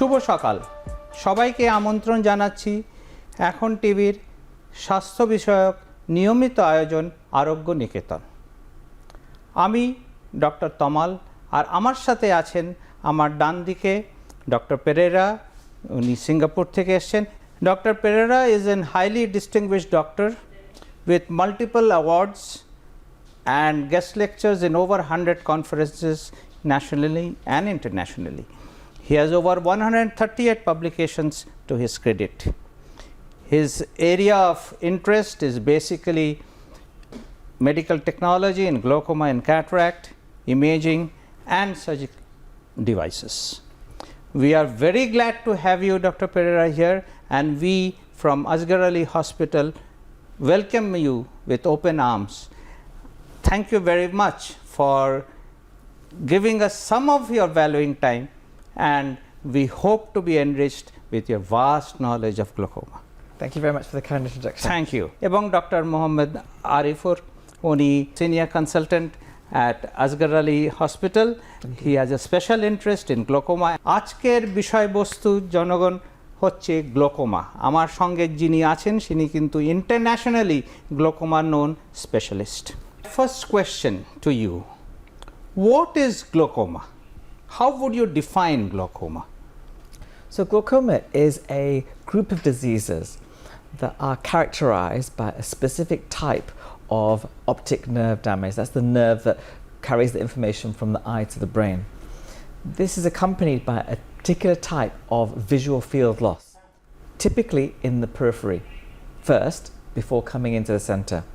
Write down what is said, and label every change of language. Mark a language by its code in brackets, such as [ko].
[bn] সকাল সবাইকে আমন্ত্রণ জানাচ্ছি এখন টিভির স্বাস্থ্য বিষয়ক নিয়মিত আয়োজন আরোগ্য নিকেতন। আমি ডক্টর তমাল আর আমার সাথে আছেন আমার ডান দিকে ডক্টর পেরেরা, উনি সিঙ্গাপুর থেকে এসেছেন। [en] Doctor Pereira is an highly distinguished doctor with multiple awards and guest lectures in over 100 conferences nationally and internationally. He has over 138 publications to his credit. His area of interest is basically medical technology in glaucoma and cataract, imaging and surgical devices. We are very glad to have you, Dr. Pereira, here, and we from Asghar Ali Hospital welcome you with open arms. Thank you very much for giving us some of your valuing time, and we hope to be enriched with your vast knowledge of glaucoma. Thank you very much for the kind introduction. Thank you. [bn] এবং doctor Mohammad Arifur, উনি senior consultant at Asghar Ali Hospital. [en] He has a special interest in glaucoma. [bn] আজকের বিষয়বস্তু জনগণ হচ্ছে glaucoma. আমার সঙ্গে যিনি আছেন তিনি কিন্তু [en] Internationally glaucoma known specialist. First question to you, what is glaucoma? How would you define glaucoma? So glaucoma is a group of diseases that are characterized by a specific type of optic nerve damage. That's the nerve that carries the information from the eye to the brain. This is accompanied by a particular type of visual field loss, typically in the periphery first before coming into the center.